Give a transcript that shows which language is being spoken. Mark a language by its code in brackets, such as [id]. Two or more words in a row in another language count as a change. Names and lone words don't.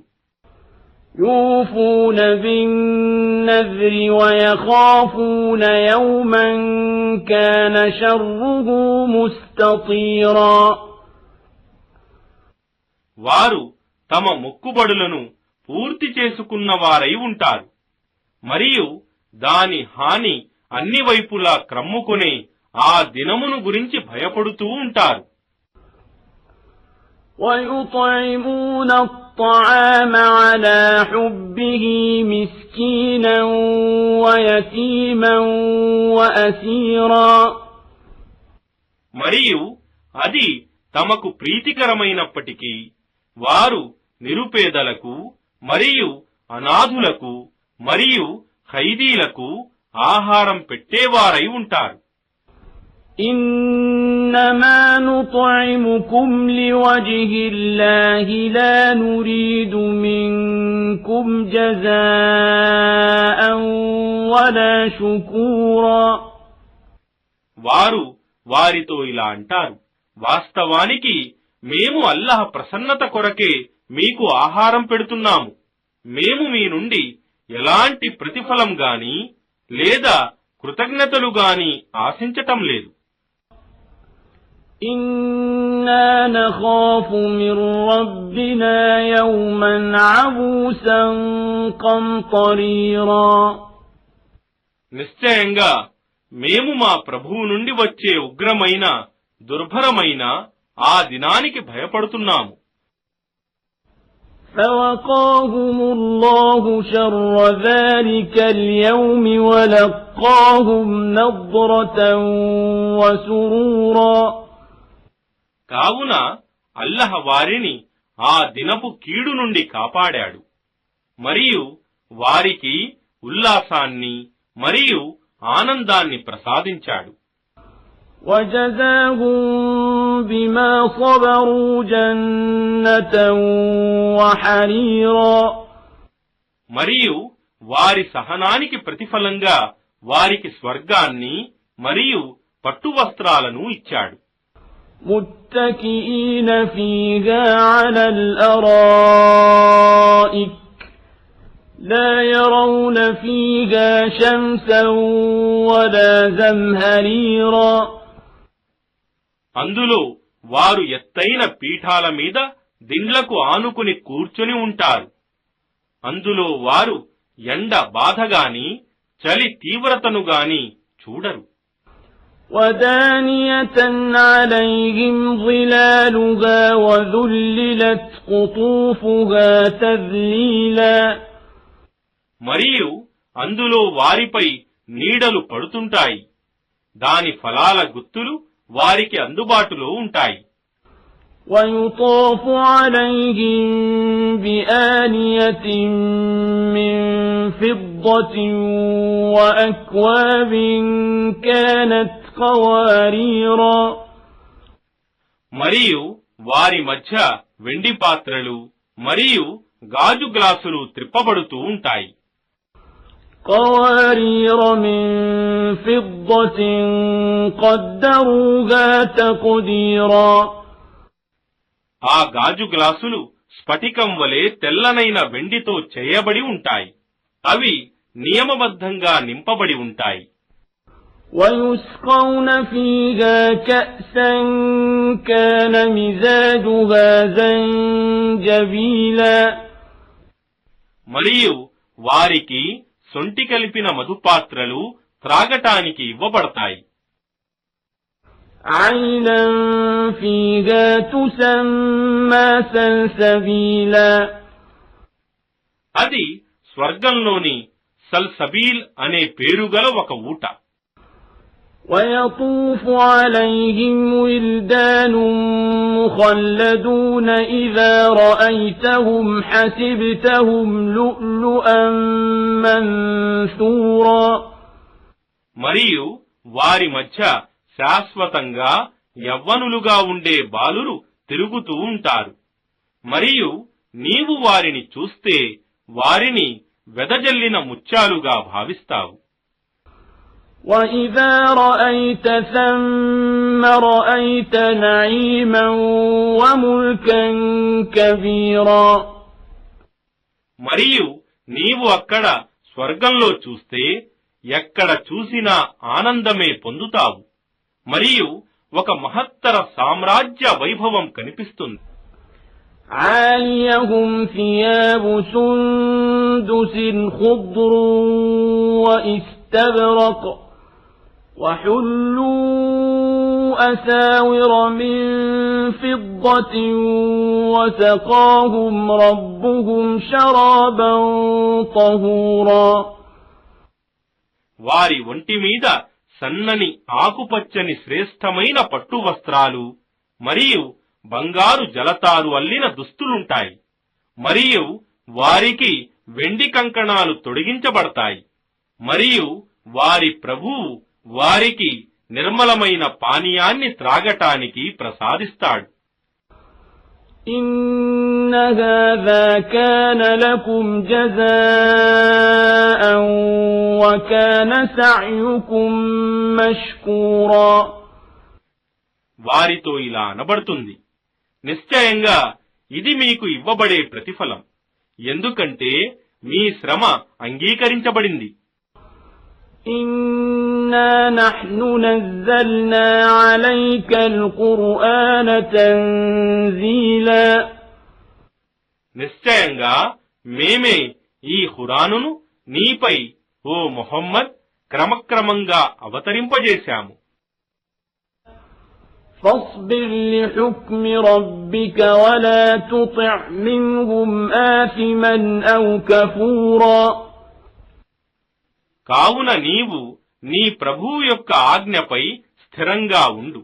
[ar] يوفون بالنذر ويخافون يوما كان شره مستطيرا. [te] వారు తమ మొక్కుబడులను పూర్తి చేసుకున్నవారై ఉంటారు మరియు దాని హాని అన్ని వైపులా క్రమ్ముకునే ఆ దినమును గురించి భయపడుతూ ఉంటారు. [ar] وَيُطْعِمُونَ الطَّعَامَ عَلَى حُبِّهِ مِسْكِينًا وَيَتِيمًا وَأَسِيرًا. [te] మరియు అది తమకు ప్రీతికరమైనప్పటికీ వారు నిరుపేదలకు మరియు అనాథులకు మరియు ఖైదీలకు ఆహారం పెట్టేవారై ఉంటారు. [ar] إنما نطعمكم لوجه الله لا نريد منكم جزاء ولا شكورا. [te] వారు వారితో ఇలా అంటారు, వాస్తవానికి మేము అల్లాహ్ ప్రసన్నత కొరకే మీకు ఆహారం పెడుతున్నాము. మేము మీ నుండి ఎలాంటి ప్రతిఫలం గాని లేదా కృతజ్ఞతలు గాని ఆశించటం లేదు. [ar] إنا نخاف من ربنا يوما عبوسا قمطريرا. [te] నిశ్చయంగా మేము మా ప్రభువు నుండి వచ్చే ఉగ్రమైన దుర్భరమైన ఆ దినానికి భయపడుతున్నాము. [ar] فوقاهم الله شر ذلك اليوم ولقاهم نضرة وسرورا. [te] కావున అల్లహ వారిని ఆ దినపు కీడు నుండి కాపాడాడు మరియు వారికి ఉల్లాసాన్ని మరియు ఆనందాన్ని ప్రసాదించాడు. [ar] وجزاهم بما صبروا جنة وحريرا. [te] మరియు వారి సహనానికి ప్రతిఫలంగా వారికి స్వర్గాన్ని మరియు పట్టు వస్త్రాలను ఇచ్చాడు. [ar] متكئين فيها على الأرائك لا يرون فيها شمسا ولا زمهريرا [te] అందులో వారు ఎత్తైన పీఠాల మీద దిండ్లకు ఆనుకుని కూర్చుని ఉంటారు. అందులో వారు ఎండ బాధగాని చలి తీవ్రతను గాని చూడరు. [ar] ودانية عليهم ظلالها وذللت قطوفها تذليلا [te] మరియు అందులో వారిపై నీడలు పడుతుంటాయి. దాని ఫలాల గుత్తులు వారికి అందుబాటులో ఉంటాయి. [ar] ويطاف عليهم بآنية من فضة وأكواب كانت قواريرا [te] మరియు వారి మధ్య వెండి పాత్రలు మరియు గాజు గ్లాసులు త్రిప్పబడుతూ ఉంటాయి. [ar] قوارير من فضة قدروها تقديرا [te] ఆ గాజు గ్లాసులు స్ఫటికం వలె తెల్లనైన వెండితో చేయబడి ఉంటాయి. అవి నియమబద్ధంగా నింపబడి ఉంటాయి. [ar] ويسقون فيها كأسا كان مزاجها زنجبيلا [te] మరియు వారికి సొంటి కలిపిన మధుపాత్రలు త్రాగటానికి ఇవ్వబడతాయి. [ar] عينا فيها تسمى سلسبيلا [te] అది స్వర్గంలోని సల్సబీల్ అనే పేరుగల ఒక ఊట. [ar] ويطوف عليهم ولدان مخلدون إذا رأيتهم حسبتهم لؤلؤا منثورا [te] మరియు వారి మధ్య శాశ్వతంగా యవ్వనులుగా ఉండే బాలురు తిరుగుతూ ఉంటారు. మరియు నీవు వారిని చూస్తే వారిని వెదజల్లిన ముత్యాలుగా భావిస్తావు. [ar] وَإِذَا رَأَيْتَ ثَمَّ رَأَيْتَ نَعِيمًا وَمُلْكًا كَبِيرًا [te] మరియు నీవు అక్కడ స్వర్గంలో చూస్తే ఎక్కడ చూసినా ఆనందమే పొందుతావు. మరియు ఒక మహత్తర సామ్రాజ్య వైభవం కనిపిస్తుంది. [ar] عَالِيَهُمْ ثِيَابُ سُنْدُسٍ خُضْرٌ وَإِسْتَبْرَقٌ وَحُلُّوا أَسَاوِرَ مِنْ فِضَّةٍ وَسَقَاهُمْ رَبُّهُمْ شَرَابًا طَهُورًا [te] వారి ఒంటి మీద సన్నని ఆకుపచ్చని శ్రేష్టమైన పట్టు వస్త్రాలు మరియు బంగారు జలతారు అల్లిన దుస్తులుంటాయి. మరియు వారికి వెండి కంకణాలు తొడిగించబడతాయి. మరియు వారి ప్రభువు వారికి నిర్మలమైన పానీయాన్ని త్రాగటానికి ప్రసాదిస్తాడు. [ar] إن هذا كان لكم جزاء وكان سعيكم مشكورا [te] వారితో ఇలా అనబడుతుంది, నిశ్చయంగా ఇది మీకు ఇవ్వబడే ప్రతిఫలం, ఎందుకంటే మీ శ్రమ అంగీకరించబడింది. [ar] إنا نحن نزلنا عليك القرآن تنزيلا [te] నిశ్చయంగా మేమే ఈ ఖురానును నీపై ఓ ముహమ్మద్ క్రమక్రమంగా అవతరింపజేశాము. [ar] فاصبر لحكم ربك ولا تطع منهم آثما أو كفورا [te] కావున నీవు నీ ప్రభువు యొక్క ఆజ్ఞపై స్థిరంగా ఉండు.